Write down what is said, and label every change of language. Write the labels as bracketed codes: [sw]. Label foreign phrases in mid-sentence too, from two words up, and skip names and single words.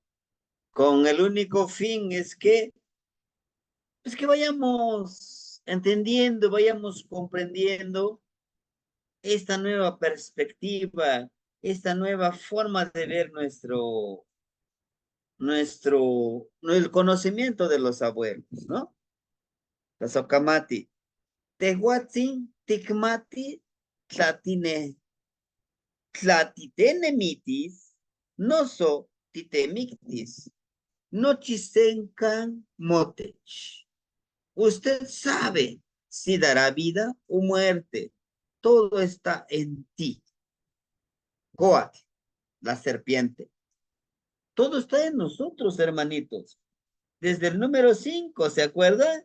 [es] Con el único fin es que, pues que vayamos entendiendo, vayamos comprendiendo esta nueva perspectiva, esta nueva forma de ver el conocimiento de los abuelos, ¿no? [nah] La Socamati. Tehuatzin, Ticmati, Tlatine, Tlatitenemitis, Noso, Titemictis, Nochisencan Motech. [es] Usted sabe si dará vida o muerte. Todo está en ti. Coat, la serpiente. Todo está en nosotros, hermanitos. Desde el número 5, ¿se acuerdan?